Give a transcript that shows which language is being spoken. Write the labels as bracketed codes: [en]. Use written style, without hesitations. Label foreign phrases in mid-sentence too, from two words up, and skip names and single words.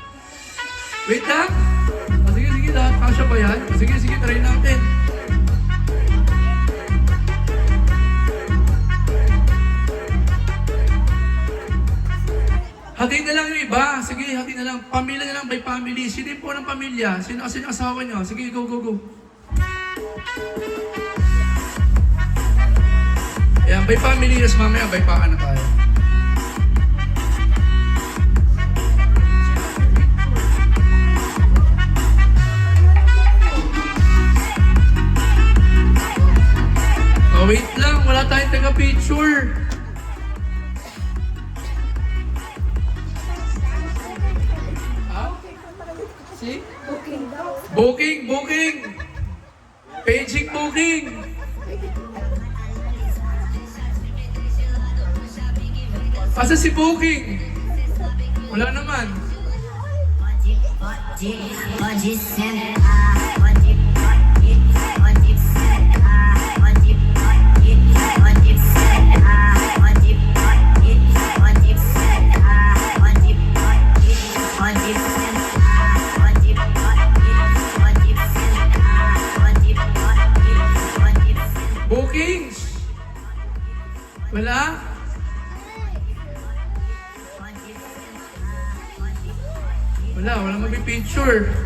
[tl] Wait lang. Sige, lahat kasya ba yan? Sige, sige, try natin. Hatiin na lang yung iba. Sige, hatiin na lang. Pamilya na lang [en] by family. [tl] Sino po ng pamilya? Sino kasi yung asawa nyo? Sige, [en] go, go, go. Ayan, by family. Yes, [tl] mamaya, by paan na tayo. Oh, wait lang. Wala tayong taga-picture. [en] See? Booking, booking. Paging booking. [tl] Asa si booking? Wala naman. [pt] Pode sentar, pode sentar, pode sentar, pode sentar, pode sentar, pode [en] Bookings. [tl] Wala? Wala magpipicture.